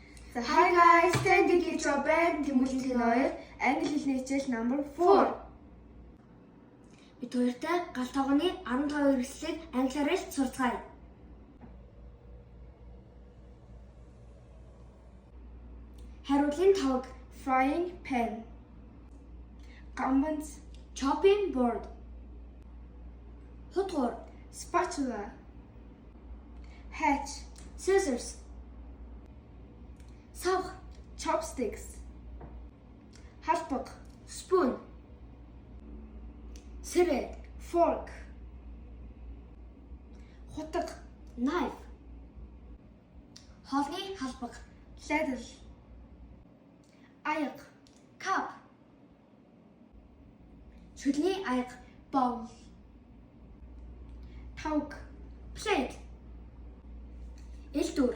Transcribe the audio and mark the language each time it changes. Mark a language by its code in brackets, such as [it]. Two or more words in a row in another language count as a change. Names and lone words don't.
[en] So hi guys, today we get your band [mn] Tэмүлийн хоёр англи хэлний хичээл [en] number 4. [mn] Бид хоёртай гал тоогны 15 хэрэгслийг англиар л сурцгаая. Хариулын тавг: [en] Frying pan, гамбанц, chopping board, хутгуур, spatula, hatch, scissors, савх, chopsticks, халбаг, spoon, сэрээ, fork, хутаг, knife, [mn] хоолны халбаг, [en] ladle, аяг, cup, [mn] шүлний аяг, [en] bowl, [mn] тавг, [en] plate, элдүр,